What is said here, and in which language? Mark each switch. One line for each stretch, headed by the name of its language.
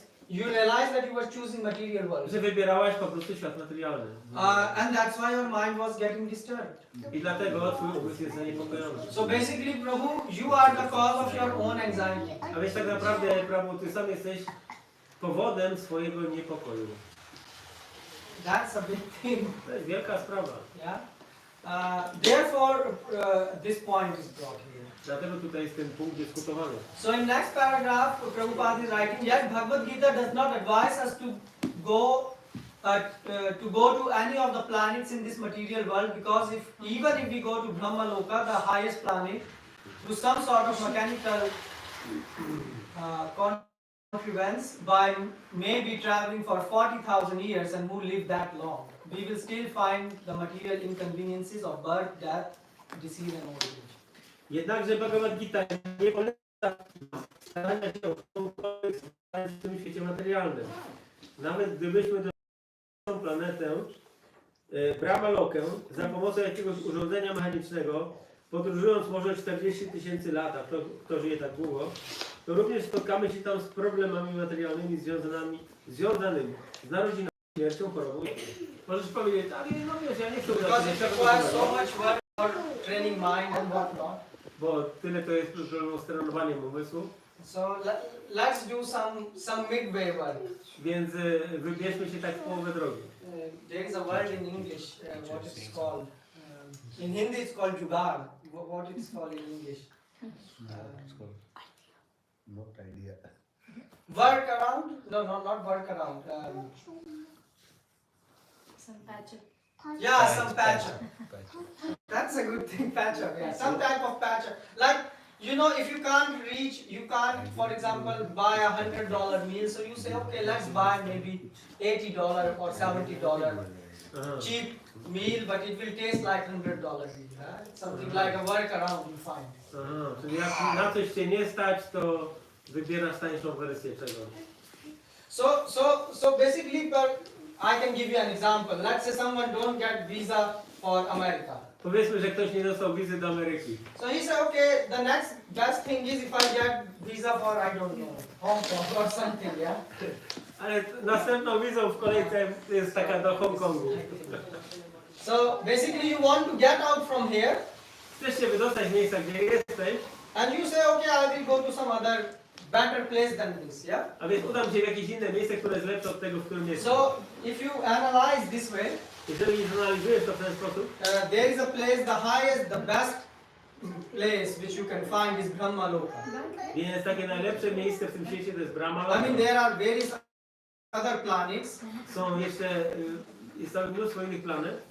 English: You realize that you were choosing material world.
Polish: że wybierałaś po prostu świat materialny.
English: And that's why your mind was getting disturbed.
Polish: I dlatego twój umysł jest zaniepokojony.
English: So basically, Prabhu, you are the cause of your own anxiety.
Polish: A więc tak naprawdę, Prabhu, ty sam jesteś powodem swojego niepokoju.
English: That's a big thing.
Polish: To jest wielka sprawa.
English: Yeah. Therefore, this point is brought here.
Polish: Dlatego tutaj jest ten punkt dyskutowany.
English: So in next paragraph, Prabhupada is writing, yes, Bhagavad-Gita does not advise us to go to go to any of the planets in this material world, because even if we go to Brahmaloka, the highest planet, to some sort of mechanical contrivance, by maybe traveling for 40,000 years and who live that long, we will still find the material inconveniences of birth, death, disease and old age.
Polish: Jednakże Bhagavad-Gita nie poleca starania się o cokolwiek w tym świecie materialnym. Nawet gdybyśmy dostali tą planetę, Brahmalokę, za pomocą jakiegoś urządzenia mechanicznego, podróżując może 40 000 lat, a kto żyje tak długo, to również spotkamy się tam z problemami materialnymi związanymi z narodzinami, śmiercią, chorobą. Możesz powiedzieć, ale no wiesz, ja nie chcę
English: Because it requires so much work for training mind and whatnot.
Polish: Bo tyle to jest problemem z trenowaniem umysłu.
English: So let's do some midway work.
Polish: Więc wybierzmy się tak w połowę drogi.
English: There is a word in English, what it's called. In Hindi it's called jugaad. What it's called in English? Not idea. Work around? No, not work around. Some patch up. Yeah, some patch up. That's a good thing, patch up. Yeah, some type of patch up. Like, you know, if you can't reach, you can't, for example, buy $100 meal. So you say, okay, let's buy maybe $80 or $70 cheap meal, but it will taste like $100 meal. Right? Something like a workaround you find.
Polish: Aha, czyli jak na coś się nie stać, to wybierasz tańszą wersję czegoś.
English: So basically, I can give you an example. Let's say someone don't get visa for America.
Polish: Powiedzmy, że ktoś nie dostał wizy do Ameryki.
English: So he said, okay, the next best thing is if I get visa for, I don't know, Hong Kong or something, yeah?
Polish: Ale następną wizą w kolejce jest taka do Hongkongu.
English: So basically you want to get out from here
Polish: Chcesz się wydostać z miejsca, gdzie jesteś,
English: and you say, okay, I will go to some other better place than this, yeah?
Polish: a więc udam się w jakieś inne miejsce, które jest lepsze od tego, w którym jesteś.
English: So if you analyze this way,
Polish: Jeżeli zanalizujesz to w ten sposób,
English: there is a place, the highest, the best place which you can find is Brahmaloka.
Polish: więc takie najlepsze miejsce w tym świecie to jest Brahma.
English: I mean, there are various other planets,
Polish: Są jeszcze, jest tam mnóstwo innych planet.